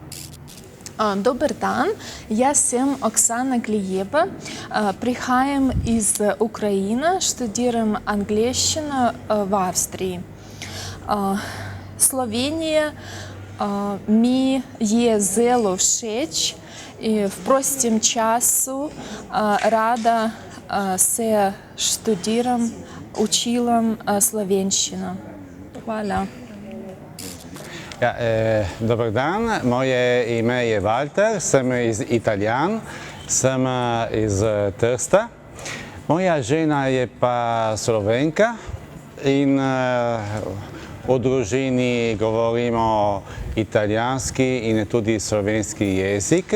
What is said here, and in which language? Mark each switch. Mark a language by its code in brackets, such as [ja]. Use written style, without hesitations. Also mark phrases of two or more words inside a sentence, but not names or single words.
[sl] Dober dan, jaz sem Oksana Glijeva, prihajam iz Ukrajine, študiram angleščino v Avstriji. Slovenija mi je zelo všeč. V prostem času rada se študiram, učilam slovenščino. Hvala. Dobar dan, moje ime je Walter, sem Italijan, sem iz Trsta. Moja žena je pa Slovenka in v družini govorimo italijanski in tudi slovenski jezik.